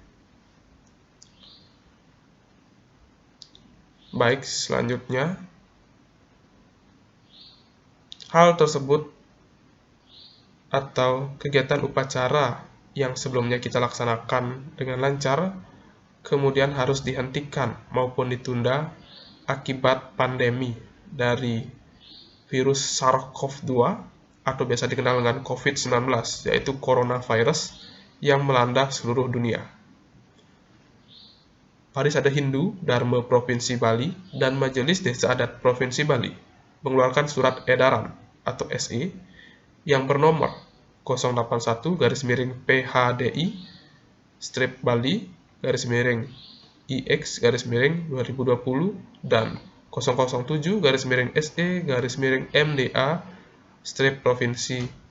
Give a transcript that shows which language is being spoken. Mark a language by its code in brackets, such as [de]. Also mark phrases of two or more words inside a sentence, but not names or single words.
[id] Baik, selanjutnya hal tersebut atau kegiatan upacara yang sebelumnya kita laksanakan dengan lancar kemudian harus dihentikan maupun ditunda akibat pandemi dari virus SARS-CoV-2 atau biasa dikenal dengan COVID-19, yaitu coronavirus yang melanda seluruh dunia. Parisada Hindu Dharma Provinsi Bali dan Majelis Desa Adat Provinsi Bali mengeluarkan surat edaran atau SE yang bernomor 081-Bali-IX-2020 dan 007-SE-MDA-Provinsi